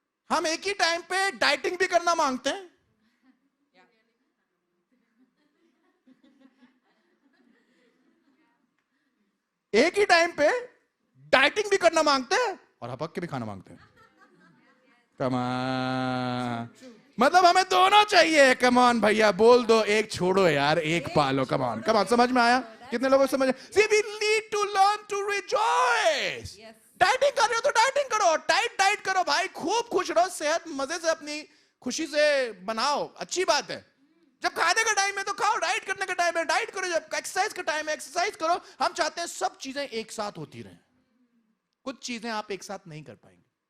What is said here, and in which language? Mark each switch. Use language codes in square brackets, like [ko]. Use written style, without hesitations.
[hi] हम एक ही टाइम पे डाइटिंग भी करना मांगते हैं, एक ही टाइम पे डाइटिंग भी करना मांगते हैं और हपक के भी खाना मांगते हैं। कमान, मतलब हमें दोनों चाहिए। कमान भैया बोल दो, एक छोड़ो यार, एक पालो। कमान कमान, समझ में आया? कितने लोगों को समझ? [en] See, we need to learn to rejoice. [hi] Dieting कर रहे हो तो डाइटिंग करो, टाइट डाइट करो भाई, खूब खुश रहो, सेहत मजे से अपनी खुशी से बनाओ, अच्छी बात है। जब खाने का टाइम है तो खाओ, डाइट करने का टाइम है डाइट करो, जब एक्सरसाइज का टाइम है एक्सरसाइज करो। हम चाहते हैं सब चीजें एक साथ होती रहें, कुछ चीजें आप एक साथ नहीं कर पाएंगे।